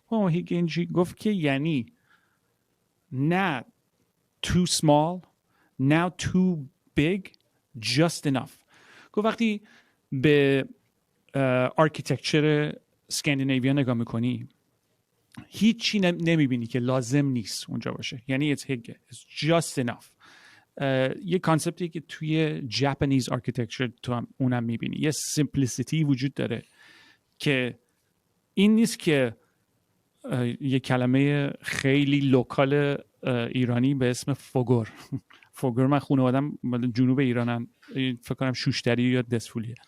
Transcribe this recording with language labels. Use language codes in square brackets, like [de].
[fa] هیگه این چی؟ گفت که یعنی نه [en] too small, now too big, just enough. [fa] گفت وقتی به آرکیتکچر اسکاندیناویا نگاه میکنی هیچی نمیبینی که لازم نیست اونجا باشه. [en] یعنی it's هیگه، it's just enough. [fa] یه کانسپتی که توی جاپانیز آرکیتکچر تو هم اونم میبینی، یه سیمپلیسیتی وجود داره که این نیست که یه کلمه خیلی لوکال ایرانی به اسم فوگور. فوگور، من خانوادم جنوب ایرانم، فکر کنم شوشتری یا دسفولیه.